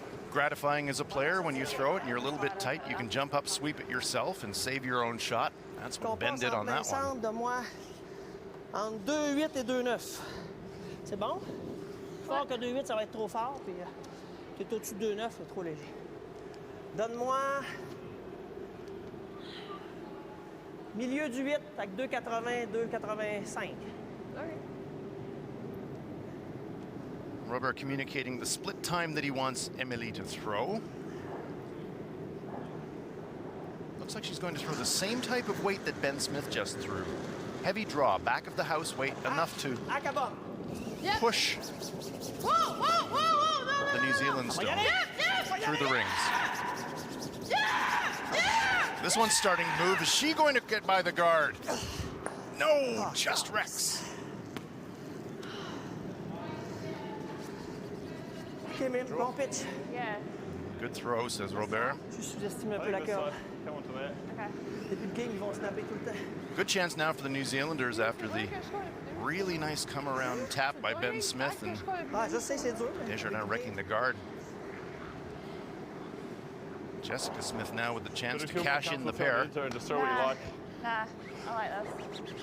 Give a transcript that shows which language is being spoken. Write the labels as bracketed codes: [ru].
[en] Gratifying as a player when you throw it and you're a little bit tight, you can jump up, sweep it yourself, and save your own shot. That's what Ben did on that one. [fr] de moi entre 2,8 et 2,9. C'est bon? Fort que 2,8, ça va être trop fort, puis t'es au-dessus de 2,9, c'est trop léger. Donne-moi milieu du 8 avec 2,80, 2,85. [en] Okay. Robert communicating the split time that he wants Emily to throw. Looks like she's going to throw the same type of weight that Ben Smith just threw. Heavy draw, back of the house weight, enough to push the New Zealand stone through the rings. This one's starting to move. Is she going to get by the guard? No, just Rex. Okay, man, wrong pitch. Yeah. Good throw, says Robert. [fr] Je sous-estime un peu la curve. [en] Come on to that. Okay. [fr] Début de game, ils vont snapper tout le temps. [en] Good chance now for the New Zealanders after the really nice come-around tap by Ben Smith, and [fr] Ah, je sais, c'est dur. [en] Desjardins wrecking the guard. Jessica Smith now with the chance to cash in the pair. Just throw what you like. Nah, I like this.